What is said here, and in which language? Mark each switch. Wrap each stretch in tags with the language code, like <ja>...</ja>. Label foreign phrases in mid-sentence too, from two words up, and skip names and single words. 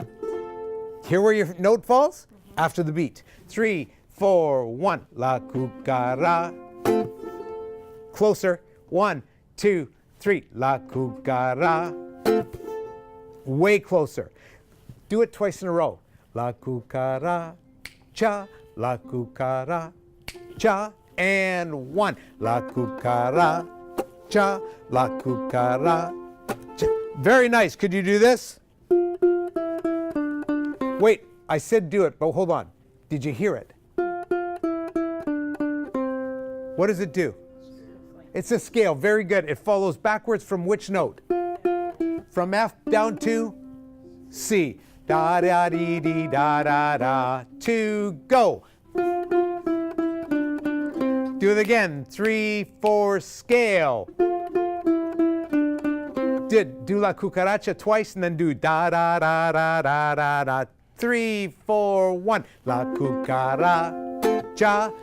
<en>Hear where your note falls? After the beat. 3, 4, 1. La cucaracha. Closer. 1, 2, 3. La cucaracha. Way closer. Do it twice in a row. La cucaracha. La cucaracha. And 1. La cucaracha. La cucaracha. Very nice. Could you do this? Wait, I said do it, but hold on. Did you hear it? What does it do? It's a scale. Very good. It follows backwards from which note? From F down to C. Da da dee dee da da da. 2, go. Do it again. 3, 4, scale. Do la cucaracha twice and then do da da da da da da da. 3, 4, 1. La cucaracha.</en>